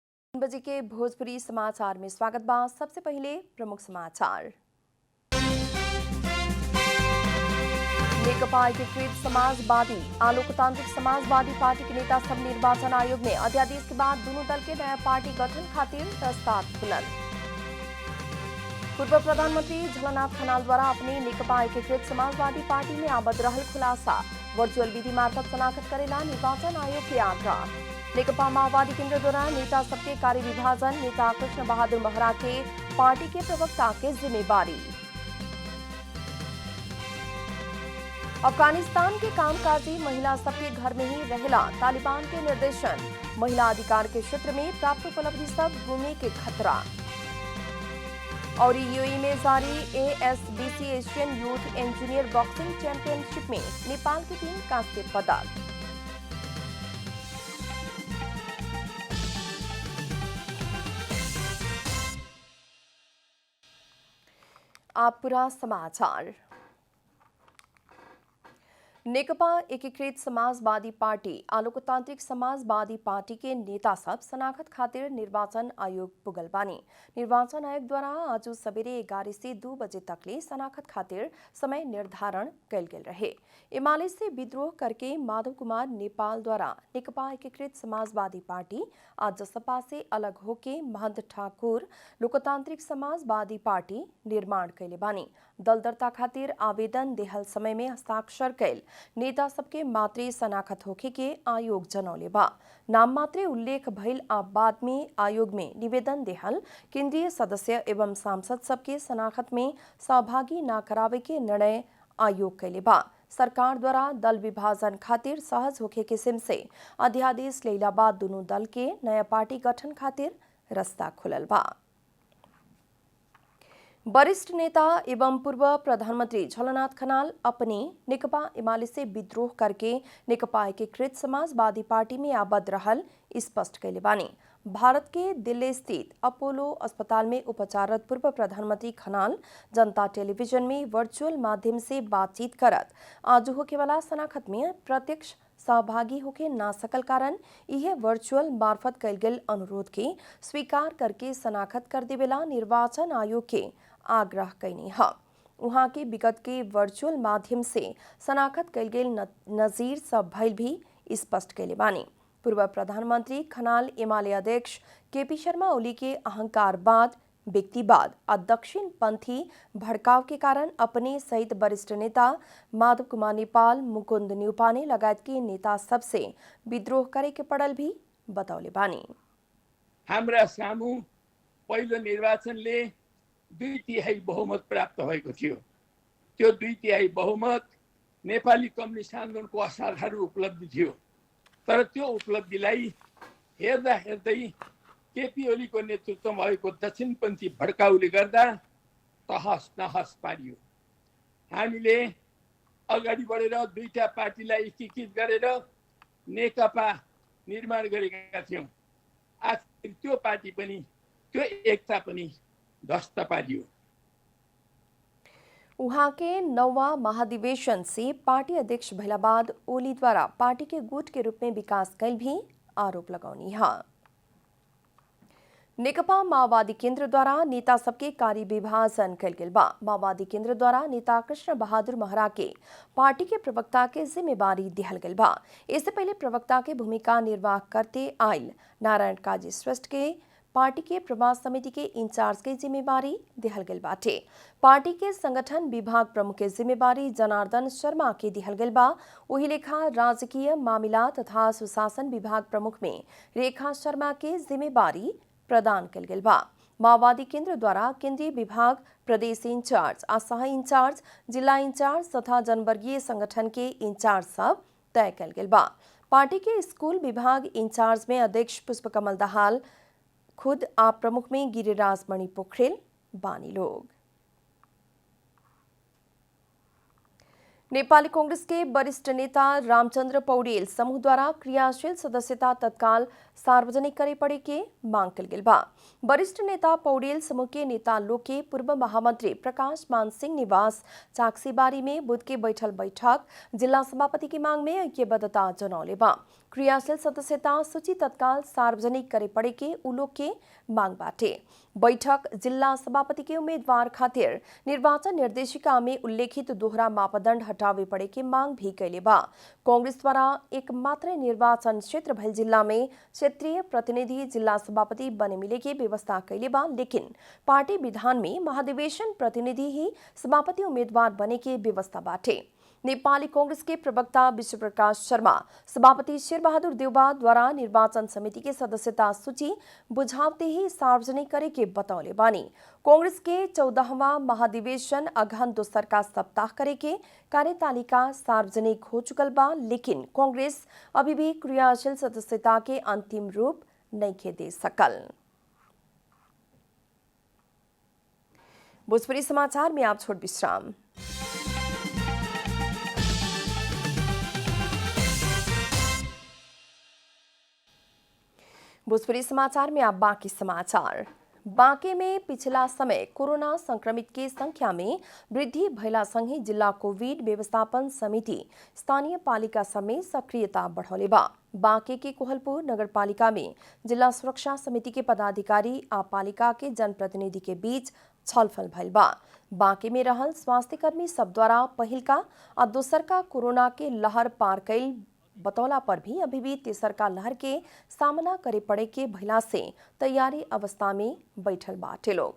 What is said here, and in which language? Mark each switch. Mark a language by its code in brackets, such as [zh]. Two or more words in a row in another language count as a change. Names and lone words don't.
[bho] बजे के भोजपुरी समाचार में स्वागत बा। सबसे पहले प्रमुख समाचार। नेकपा एकीकृत समाजवादी आ लोकतांत्रिक समाजवादी पार्टी के नेता सब निर्वाचन आयोग में अध्यादेश के बाद दोनों दल के नया पार्टी गठन खातिर प्रस्ताव खुलल। पूर्व प्रधानमंत्री झलनाथ खनाल द्वारा अपने नेकपा एकीकृत समाजवादी पार्टी में आबद्ध रहल खुलासा वर्चुअल विधि मार्फत शनाख्त करेला निर्वाचन आयोग के आग्रह। नेकपा माओवादी केंद्र द्वारा नेता सबके कार्य विभाजन नेता कृष्ण बहादुर महरा के पार्टी के प्रवक्ता के जिम्मेवारी। अफगानिस्तान के कामकाजी महिला सबके घर में ही रहेला तालिबान के निर्देशन। महिला अधिकार के क्षेत्र में प्राप्त उपलब्धि सब गुमे के खतरा। और यूएई में जारी एएसबीसी एशियन यूथ इंजीनियर बॉक्सिंग चैंपियनशिप में नेपाल की टीम कांस्य पदक। आप पूरा समाचार। नेकपा एकीकृत समाजवादी पार्टी आ लोकतांत्रिक समाजवादी पार्टी के नेता सब शनाख्त खातिर निर्वाचन आयोग पुगल बानी। निर्वाचन आयोग द्वारा आज सवेरे 11 से 2 बजे तकले शनाख्त खातिर समय निर्धारण कल गेल रहे। एमाले से विद्रोह करके माधव कुमार नेपाल द्वारा नेकपा एकीकृत समाजवादी पार्टी आज जसपा से अलग होके महंत ठाकुर लोकतांत्रिक समाजवादी पार्टी निर्माण कैले बानी। दल दर्ता खातिर आवेदन देहल समय में हस्ताक्षर कैल नेता सबके मात्रे शनाख्त होखे के आयोग जनौले बा। नाम मात्रे उल्लेख भइल आ बाद में आयोग में निवेदन देहल केंद्रीय सदस्य एवं सांसद सबके शनाख्त में सहभागी न करावे के निर्णय आयोग कैले बा। सरकार द्वारा दल विभाजन खातिर सहज होखे किस्म से अध्यादेश लैला बाद दोनों दल के नया पार्टी गठन खातिर रास्ता खुलल बा। वरिष्ठ नेता एवं पूर्व प्रधानमंत्री झलनाथ खनाल अपने नेकपा एमाले से विद्रोह करके नेकपा एकीकृत समाजवादी पार्टी में आबद्ध रहल स्पष्ट कैले बानी। भारत के दिल्ली स्थित अपोलो अस्पताल में उपचाररत पूर्व प्रधानमंत्री खनाल जनता टेलीविजन में वर्चुअल माध्यम से बातचीत करत आज होके वाला शनाख्त में प्रत्यक्ष सहभागी होके ना सकल कारण यह वर्चुअल मार्फत कैल गेल अनुरोध के स्वीकार करके शनाख्त कर देवेला निर्वाचन आयोग के आग्रह कैनी है। वहां के विगत के वर्चुअल माध्यम से शनाख्त कैल गेल नजीर सब भइल भी स्पष्ट कैले बानी। पूर्व प्रधानमंत्री खनाल एमाले अध्यक्ष केपी शर्मा ओली के अहंकारवाद व्यक्तिवाद और दक्षिण पंथी भड़काव के कारण अपने सहित वरिष्ठ नेता माधव कुमार नेपाल मुकुंद न्यूपाने लगायत के नेता सबसे विद्रोह करे के पड़ल भी बतौले बानी। [ne] हाम्रा सामू पहिलो निर्वाचनले 2/3 बहुमत प्राप्त भएको थियो। त्यो 2/3 बहुमत नेपाली कम्युनिस्ट आन्दोलनको असाधारण उपलब्धि थियो। तर त्यो उपलब्धिलाई हेर्दा हेर्दै केपी ओलीको नेतृत्वमा भएको दक्षिणपन्थी भड्काउले गर्दा तहस नहस पारियो। हामीले अगाडि बढेर दुईटा पार्टीलाई एकीकृत गरेर नेकपा निर्माण गरेका थियौँ। आखिर त्यो पार्टी पनि त्यो एकता पनि ध्वस्त पारियो। [bho] वहां के नौवा महाधिवेशन से पार्टी अध्यक्ष भइला बाद ओली द्वारा पार्टी के गुट के रूप में विकास कैल भी आरोप लगौनी है। नेकपा माओवादी केंद्र द्वारा नेता सबके कार्य विभाजन कैल गेल बा। माओवादी केंद्र द्वारा नेता कृष्ण बहादुर महरा के पार्टी के प्रवक्ता के जिम्मेवारी दिहल गेल बा। इससे पहले प्रवक्ता के भूमिका निर्वाह करते आयल नारायण काजी श्रेष्ठ के पार्टी के प्रवास समिति के इंचार्ज के जिम्मेवारी दिहल गेल बाटे। पार्टी के संगठन विभाग प्रमुख के जिम्मेवारी जनार्दन शर्मा के दिहल गेल बा। वही लेखा राजकीय मामला तथा सुशासन विभाग प्रमुख में रेखा शर्मा के जिम्मेवारी प्रदान कल गेल बा। माओवादी केंद्र द्वारा केंद्रीय विभाग प्रदेश इंचार्ज सह इंचार्ज जिला इंचार्ज तथा जनवर्गीय संगठन के इंचार्ज सब तय कल गेल बा। पार्टी के स्कूल विभाग इंचार्ज में अध्यक्ष पुष्पकमल दाहाल खुद आप प्रमुख में गिरिराज मणि पोखरेल बानी लोग। नेपाली कांग्रेस के वरिष्ठ नेता रामचंद्र पौडेल समूह द्वारा क्रियाशील सदस्यता तत्काल सार्वजनिक करे पड़े के मांग कल गेल बा। वरिष्ठ नेता पौडेल समूह के नेता लोग के पूर्व महामंत्री प्रकाश मान सिंह निवास चाकसीबारी में बुध के बैठक जिला सभापति की मांग में ऐक्यबद्धता जनौले बा। क्रियाशील सदस्यता सूची तत्काल सार्वजनिक करे पड़े के उलोक के मांग बाटे। बैठक जिला सभापति के उम्मीदवार खातिर निर्वाचन निर्देशिका में उल्लेखित दोहरा मापदंड हटावे पड़े के मांग भी कैले बा। कांग्रेस द्वारा एक मात्र निर्वाचन क्षेत्र भइल जिला में क्षेत्रीय प्रतिनिधि जिला सभापति बने मिले के व्यवस्था कैले बा, लेकिन पार्टी विधान में महाधिवेशन प्रतिनिधि ही सभापति उम्मीदवार बने के व्यवस्था बाटे। नेपाली कांग्रेस के प्रवक्ता विश्व प्रकाश शर्मा सभापति शेरबहादुर देउबा द्वारा निर्वाचन समिति के सदस्यता सूची बुझावते ही सार्वजनिक करे के बतौले बानी। कांग्रेस के 14वां महाधिवेशन अगहन दोसर का सप्ताह करे के कार्यतालिका सार्वजनिक हो चुकल बा, लेकिन कांग्रेस अभी भी क्रियाशील सदस्यता के अंतिम रूप नहीं दे सकल। भोजपुरी समाचार में आप छोट विश्राम। भोजपुरी समाचार में आप बाकी समाचार। बांके में पिछला समय कोरोना संक्रमित के संख्या में वृद्धि भइला संगे जिला कोविड व्यवस्थापन समिति स्थानीय पालिका समेत सक्रियता बढ़ौले बा। बांके के कोहलपुर नगरपालिका में जिला सुरक्षा समिति के पदाधिकारी आ पालिका के जनप्रतिनिधि के बीच छलफल भइल बा। बांके में रहल स्वास्थ्यकर्मी सब द्वारा पहिलका आ दोसरका कोरोना के लहर पार कैल बतौला पर भी अभी भी तेसरका लहर के सामना करे पड़े के भइला से तैयारी अवस्था में बैठल बाटे लोग।